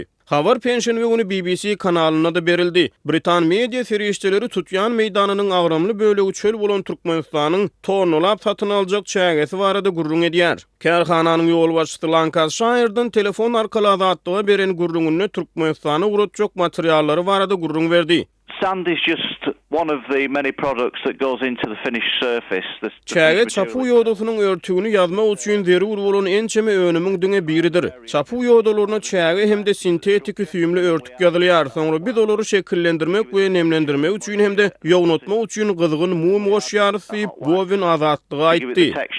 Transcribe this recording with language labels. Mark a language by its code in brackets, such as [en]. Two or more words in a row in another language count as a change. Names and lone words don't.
[tk] Habar penşenbe günü BBC kanalyna da berildi. Britan media serişçileri tutýan meýdanynyň agramly bölegi çöl bolan Türkmenistanyň tonnalap satyn aljak çägesi barada gurrun edýär. Karhananyň ýol başçysy Lancashire'dan telefon arkaly azatlyga beren gurrungyny Türkmenistana uratjak materiallary barada gurrun berdi. [en] Sand is just one of the many products that goes into the finished surface. [tk] Çäge çapy ýodasynyň örtügini ýazmak üçin zerur bolan ençeme önümiň diňe biridir. Çapy ýodalaryna çäge hemde sintetik süýümli örtük ýazylýar. Soňra biz olary şekillendirmek we nemlendirmek üçin hemde ýognatmak üçin gyzgyn mum goşýar diýip Bowen azatlyga aýtdy.